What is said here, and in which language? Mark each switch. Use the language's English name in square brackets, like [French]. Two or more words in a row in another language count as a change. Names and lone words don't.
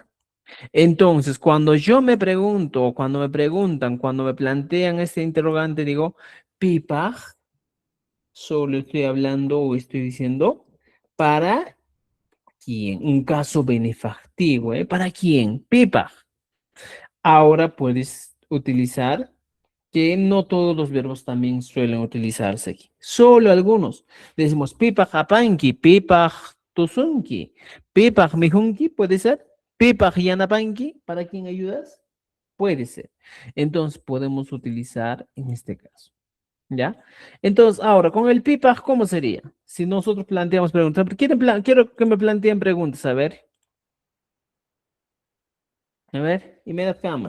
[Spanish] Entonces, cuando yo me pregunto, cuando me preguntan, cuando me plantean este interrogante, digo, pipaj, solo estoy hablando o estoy diciendo, ¿para quién? Un caso benefactivo, ¿eh? ¿Para quién? Pipaj. Ahora puedes utilizar que no todos los verbos también suelen utilizarse aquí, solo algunos. [Quechua] Decimos pipaj apanki, pipaj tusunki, pipaj mijunki, [Spanish] puede ser, [Quechua] pipaj yanapanki, [Spanish] ¿para quién ayudas? Puede ser. Entonces podemos utilizar en este caso, ¿ya? Entonces, ahora, con el pipaj, ¿cómo sería? Si nosotros planteamos preguntas, quiero que me planteen preguntas, a ver, y me da cama.